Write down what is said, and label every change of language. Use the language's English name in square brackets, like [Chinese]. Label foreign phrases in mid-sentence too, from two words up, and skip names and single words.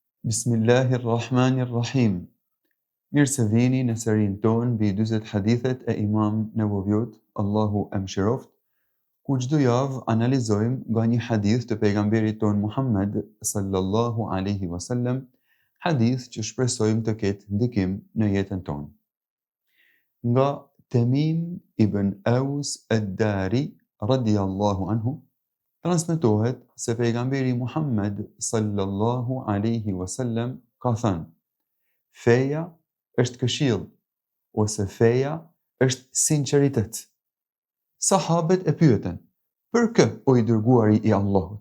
[Arabic] بسم الله الرحمن الرحيم. [Albanian] Mirë se vini në serinë tonë mbi 40 hadithet e Imam Newaviut, Allahu e mëshiroft, ku çdo javë analizojmë nga një hadith të pejgamberit tonë Muhammed [Arabic] صلى الله عليه وسلم, [Albanian] hadith që shpresojmë të ketë ndikim në jetën tonë. Nga Tamim ibn Aus ad-Dari [Arabic] رضي الله عنه [Albanian] transmetohet se pejgamberi Muhammed [Arabic] صلى الله عليه وسلم [Albanian] ka thënë: feja është këshill, ose feja është sinqeritet. Sahabët e pyetën: për kë, o i dërguari i Allahut?